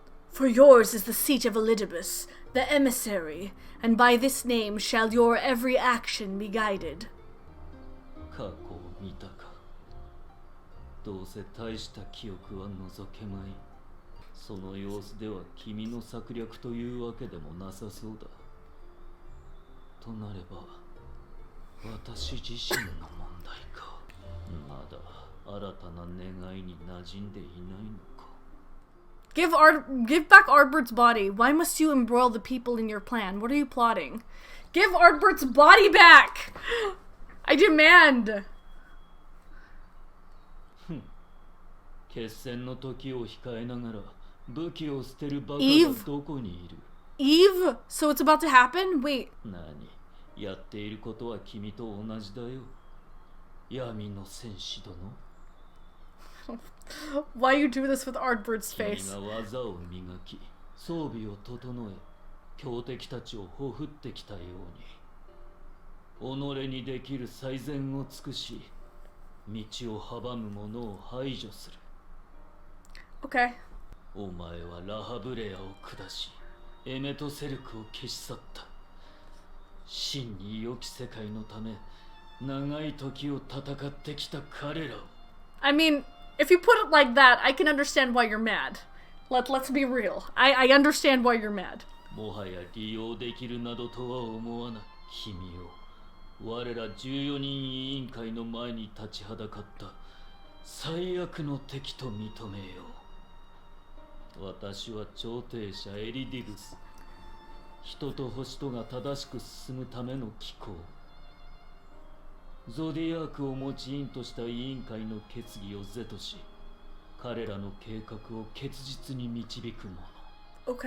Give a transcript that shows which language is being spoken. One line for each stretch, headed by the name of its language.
English: For yours is the seat of Elidibus, the emissary, and by this name shall your every action be guided.
Japanese: 過去を見たかどうせ大した記憶は除けまいその様子では君の策略というわけでもなさそうだとなれば私自身の問題かまだ新たな願いに馴染んでいないのか
English: Give back Ardbert's body. Why must you embroil the people in your plan? What are you plotting? Give Ardbert's body back! I demand!
Japanese: 決戦の時を控えながら武器を捨てるバカがどこにいる
English: Eve? So it's about to happen? Wait.
Japanese: 何やっていることは君と同じだよ闇の戦士殿
English: Why you do this with Ardbert's
Japanese: 君
English: face?
Japanese: が技を磨き装備を整え強敵たちをほふってきたように己にできる最善を尽くし道を阻む者を排除する
English: Okay.
Japanese: お前はラハブレアを下しエメトセルクを消し去った真に良き世界のため長い時を戦ってきた彼らを
English: I mean, if you put it like that, I can understand why you're mad. Let's be real. I understand why you're mad.
Japanese: もはや利用できるなどとは思わない君を我ら14人委員会の前に立ちはだかった最悪の敵と認めよう私は調停者エリディブス人と星とが正しく進むための機構ゾディアークを持ち員とした委員会の決議を是とし彼らの計画を結実に導くもの